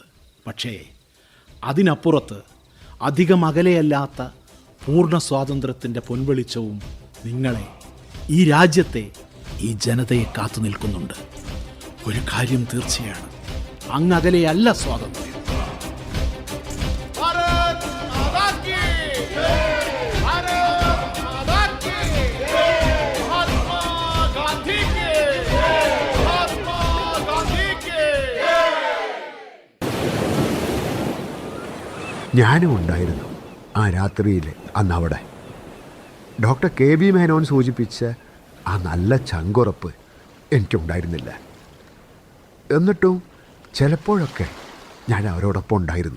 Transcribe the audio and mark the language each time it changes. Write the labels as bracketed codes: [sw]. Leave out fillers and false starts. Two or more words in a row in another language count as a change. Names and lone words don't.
[ml] പക്ഷേ അതിനപ്പുറത്ത് അധികം അകലെയല്ലാത്ത പൂർണ്ണ സ്വാതന്ത്ര്യത്തിൻ്റെ പൊൻവെളിച്ചവും നിങ്ങളെ, ഈ രാജ്യത്തെ, ഈ ജനതയെ കാത്തു നിൽക്കുന്നുണ്ട്. ഒരു കാര്യം തീർച്ചയാണ്, അങ്ങകലെയല്ല സ്വാതന്ത്ര്യം. [hi] भारत माता की भारत माता की महात्मा गांधी की महात्मा गांधी की [ml] ഞാനും ഉണ്ടായിരുന്നു ആ രാത്രിയിൽ അന്നവിടെ. ഡോക്ടർ കെ ബി മേനോൻ സൂചിപ്പിച്ച ആ നല്ല ചങ്കുറപ്പ് എനിക്കുണ്ടായിരുന്നില്ല. എന്നിട്ടും ചിലപ്പോഴൊക്കെ ഞാൻ അവരോടൊപ്പം ഉണ്ടായിരുന്നു.